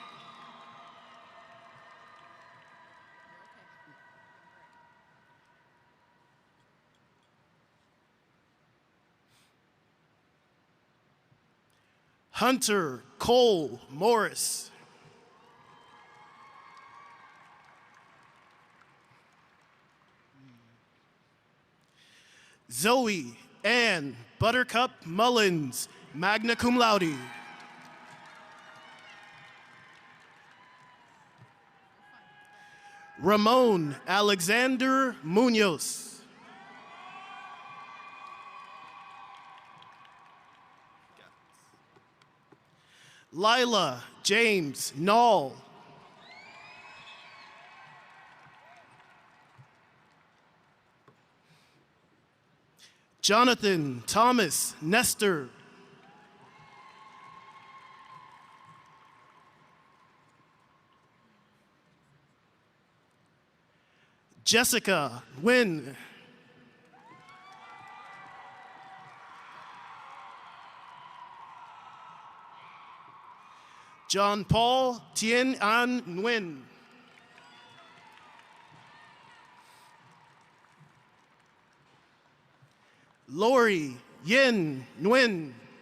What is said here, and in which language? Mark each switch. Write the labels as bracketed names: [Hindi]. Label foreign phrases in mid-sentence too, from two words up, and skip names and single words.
[English] Hunter Cole Morris. Zoe Ann Buttercup Mullins, [Latin] magna cum laude. [English] Ramon Alexander Munoz. Lila James Nall. Jonathan Thomas Nestor. Jessica Nguyen. John Paul Tien An Nguyen. Lori Yin Nguyen.